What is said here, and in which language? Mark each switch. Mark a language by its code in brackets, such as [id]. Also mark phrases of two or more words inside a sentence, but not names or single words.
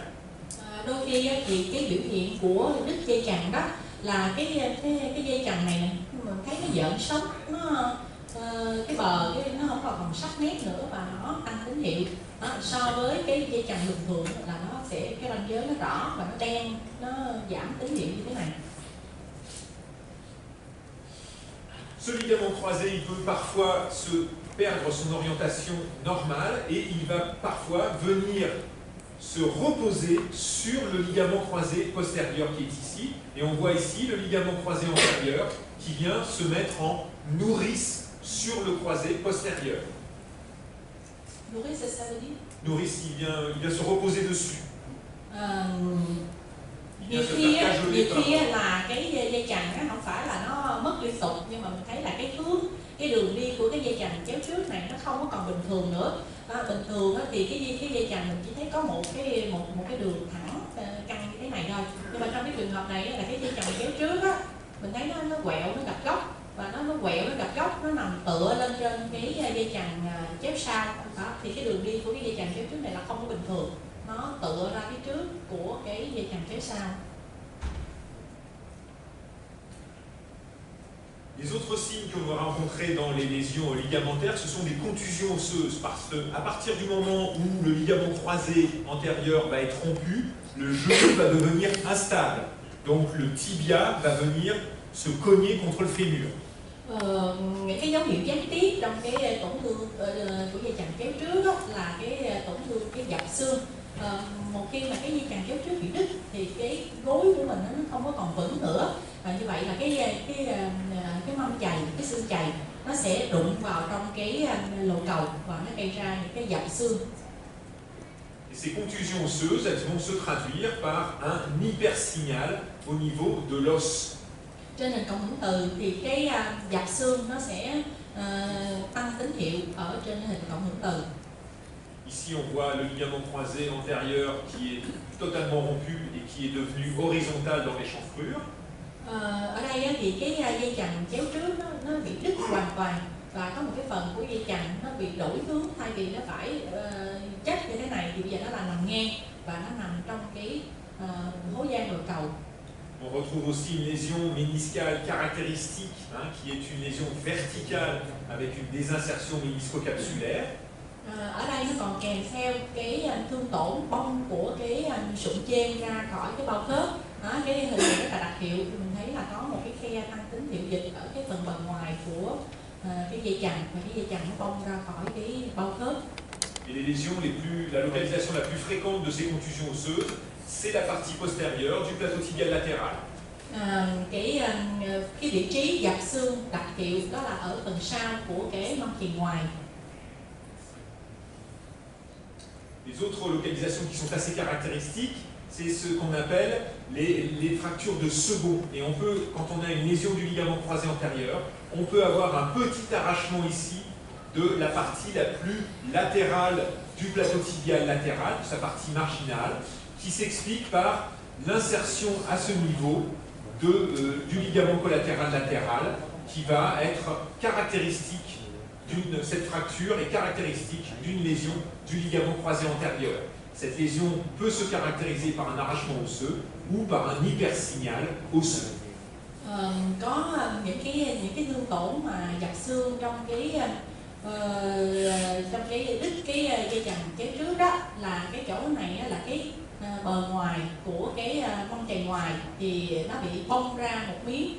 [vi] Đôi khi thì cái biểu hiện của đứt dây chằng đó là cái dây chằng này mình thấy nó dợn sống, cái bờ nó không còn màu sắc nét nữa và nó tăng tín hiệu. So với cái dây chằng bình thường là nó sẽ cái ranh giới nó rõ và nó đen, nó giảm tín hiệu như thế này. [fr] Ce ligament croisé, il peut parfois se perdre son orientation normale et il va parfois venir se reposer sur le ligament croisé postérieur qui est ici. Et on voit ici le ligament croisé antérieur qui vient se mettre en nourrice sur le croisé postérieur. Nourrice, c'est ça veut dire? Nourrice, il vient se reposer dessus. [vi] Nhiều khi là cái dây chằng không phải là nó mất liên tục, nhưng mà mình thấy là cái đường đi của cái dây chằng chéo trước này nó không có còn bình thường nữa. Bình thường thì cái dây chằng mình chỉ thấy có một cái đường thẳng căng như thế này thôi. Nhưng mà trong cái trường hợp này là cái dây chằng chéo trước á, mình thấy nó quẹo, nó gặp góc và nó quẹo, nó gặp góc, nó nằm tựa lên trên cái dây chằng chéo sau. Thì cái đường đi của cái dây chằng chéo trước này là không có bình thường, nó tựa ra phía trước của cái dây chằng chéo sau. [fr] Les autres signes qu'on va rencontrer dans les lésions ligamentaires, ce sont des contusions osseuses, parce qu'à partir du moment où le ligament croisé antérieur va être rompu, le genou va devenir instable. Donc le tibia va venir se cogner contre le fémur. [vi] Những cái dấu hiệu gián tiếp trong cái tổn thương của dây chằng chéo trước đó là cái tổn thương cái dập xương. Một khi mà cái dây chằng chéo trước bị đứt thì cái gối của mình nó không có còn vững nữa, và như vậy là cái mâm chày, cái xương chày nó sẽ đụng vào trong cái lồ cầu và nó gây ra những cái dập xương. [fr] Et ces contusions osseuses, elles vont se traduire par un hypersignal au niveau de l'os. [vi] Trên nền cộng hưởng từ thì cái dập xương nó sẽ tăng tín hiệu ở trên hình cộng hưởng từ. [fr] Ici, on voit le ligament croisé antérieur qui est totalement rompu et qui est devenu horizontal dans l'échancrure. [vi] Ở đây thì cái dây chằng chéo trước nó bị đứt hoàn toàn, và có một cái phần của dây chằng nó bị đổi hướng, thay vì nó phải chắc như thế này thì bây giờ nó là nằm ngang và nó nằm trong cái hố gian lồ cầu. [fr] On retrouve aussi une lésion méniscale caractéristique, qui est une lésion verticale avec une désinsertion ménisco-capsulaire. [vi] Ở đây nó còn kèm theo cái thương tổn bong của cái sụn trên ra khỏi cái bao khớp. Cái hình này rất là đặc hiệu, mình thấy là có một cái khe tăng tín hiệu dịch ở cái phần bề ngoài của cái dây chằng, và cái dây chằng nó bong ra khỏi cái bao khớp. [fr] Et les lésions la localisation la plus fréquente de ces contusions osseuses, c'est la partie postérieure du plateau tibial latéral. [vi] Cái vị trí dập xương đặc hiệu đó là ở phần sau của cái mâm chày ngoài. [fr] Les autres localisations qui sont assez caractéristiques, c'est ce qu'on appelle les fractures de second. Et on peut, quand on a une lésion du ligament croisé antérieur, on peut avoir un petit arrachement ici de la partie la plus latérale du plateau tibial latéral, de sa partie marginale, qui s'explique par l'insertion à ce niveau du ligament collatéral latéral, qui va être caractéristique cette fracture est caractéristique d'une lésion du ligament croisé antérieur. Cette lésion peut se caractériser par un arrachement osseux ou par un hypersignal osseux. [vi] Có những cái thương tổn mà dập xương trong cái đứt cái dây chằng chéo trước đó, là cái chỗ này là cái bờ ngoài của cái mâm chày ngoài thì nó bị bong ra một miếng.